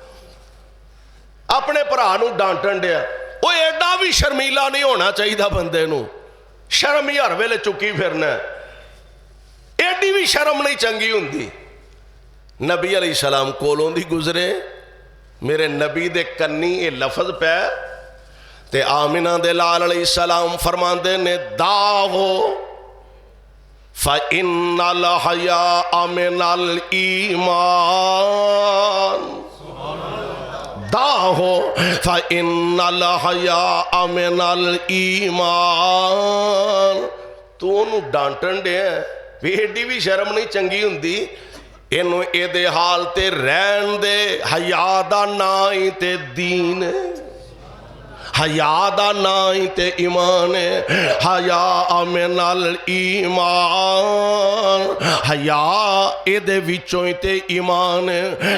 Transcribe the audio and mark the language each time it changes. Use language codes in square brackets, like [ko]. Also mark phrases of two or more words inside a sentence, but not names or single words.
[pa] اپنے بھرا نوں ڈانٹن دیا، وہ ایڈا بھی شرمیلا نہیں ہونا چاہیے بندے نوں، شرم ہی ہر ویلے چکی پھرنا، ایڈی بھی شرم نہیں چنگی ہندی. نبی علیہ السلام کولوں دی گزرے، میرے نبی دے کنیں یہ لفظ پے تے آمنہ دے لال علیہ السلام فرماندے نیں, [ar] دعه فإن الحياء من الإيمان، دعه فإن الحياء من الإيمان. [pa] تو انہوں نے ڈانٹن دے بھی ایڈی بھی شرم نہیں چنگی ہندی، اینوں ایدے حال تے رہن دے. حیا دا نا ہی تے دین، حیا دا نا ہی تے ایمان ہے. [ar] الحياء من الإيمان, [pa] حیا ایدے وچوں ہی تے ایمان ہے.